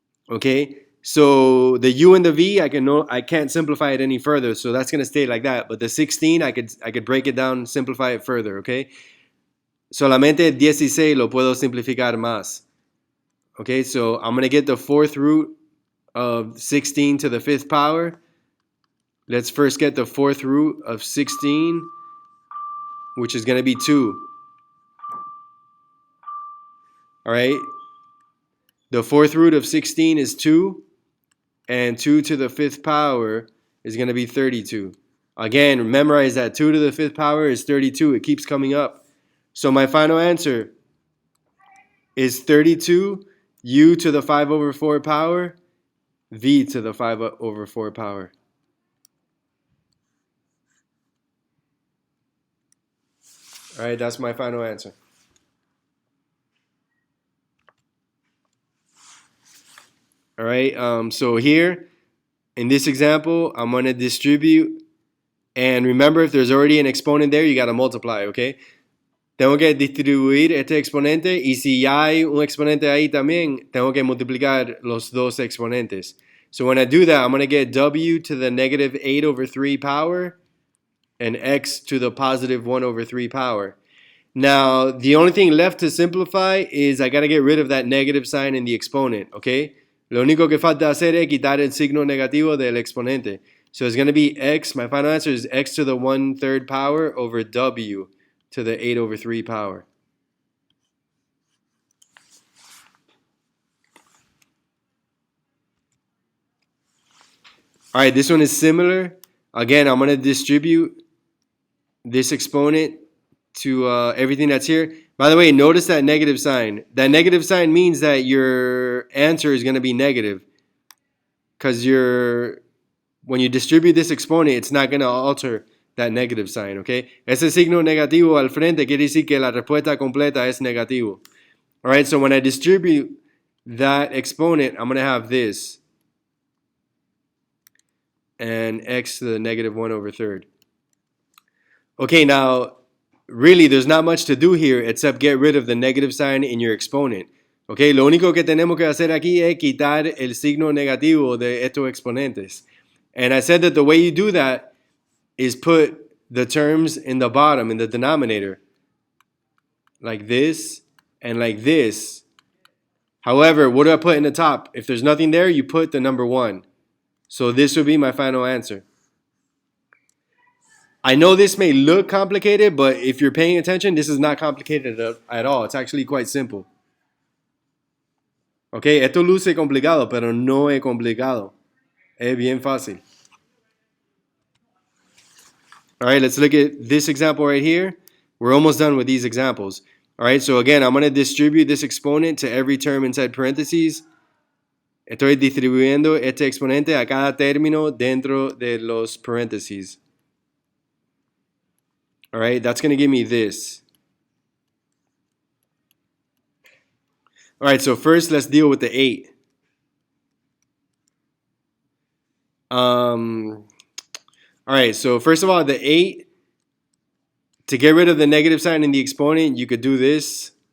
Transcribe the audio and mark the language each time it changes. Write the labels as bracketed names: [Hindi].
[English] Okay, so the u and the v, I can't simplify it any further, so that's gonna stay like that. But the 16, I could break it down, simplify it further. [Spanish] Okay, solamente 16 lo puedo simplificar más. [English] Okay, so I'm gonna get the fourth root of 16 to the fifth power. Let's first get the fourth root of 16, which is gonna be 2. All right, the fourth root of 16 is 2, and 2 to the fifth power is going to be 32. Again, memorize that 2 to the fifth power is 32. It keeps coming up. So my final answer is 32 u to the 5 over 4 power v to the 5 over 4 power. All right, that's my final answer. All right, so here in this example, I'm going to distribute. And remember, if there's already an exponent there, you got to multiply, okay? [Spanish] Tengo que distribuir este exponente, y si ya hay un exponente ahí también, tengo que multiplicar los dos exponentes. [English] So when I do that, I'm going to get w to the negative 8 over 3 power and x to the positive 1 over 3 power. Now, the only thing left to simplify is I got to get rid of that negative sign in the exponent, okay? [Spanish] Lo único que falta hacer es quitar el signo negativo del exponente. [English] So it's going to be x, my final answer is x to the 1/3 power over w to the 8 over 3 power. All right, this one is similar. Again, I'm going to distribute this exponent to everything that's here. By the way, notice that negative sign. That negative sign means that your answer is going to be negative, because when you distribute this exponent, it's not going to alter that negative sign, okay? [Spanish] Ese signo negativo al frente quiere decir que la respuesta completa es negativo. [English] All right, so when I distribute that exponent, I'm going to have this, and x to the negative 1 over 3rd. Okay, now, really, there's not much to do here except get rid of the negative sign in your exponent. [Spanish] Okay, lo único que tenemos que hacer aquí es quitar el signo negativo de estos exponentes. [English] And I said that the way you do that is put the terms in the bottom, in the denominator, like this and like this. However, what do I put in the top? If there's nothing there, you put the number 1. So this would be my final answer. I know this may look complicated, but if you're paying attention, this is not complicated at all. It's actually quite simple. [Spanish] Okay, esto luce complicado, pero no es complicado. Es bien fácil. [English] All right, let's look at this example right here. We're almost done with these examples. All right, so again, I'm going to distribute this exponent to every term inside parentheses. [Spanish] Estoy distribuyendo este exponente a cada término dentro de los paréntesis. [English] All right, that's going to give me this. All right, so first let's deal with the 8. All right, so first of all, the 8, to get rid of the negative sign in the exponent, you could do this.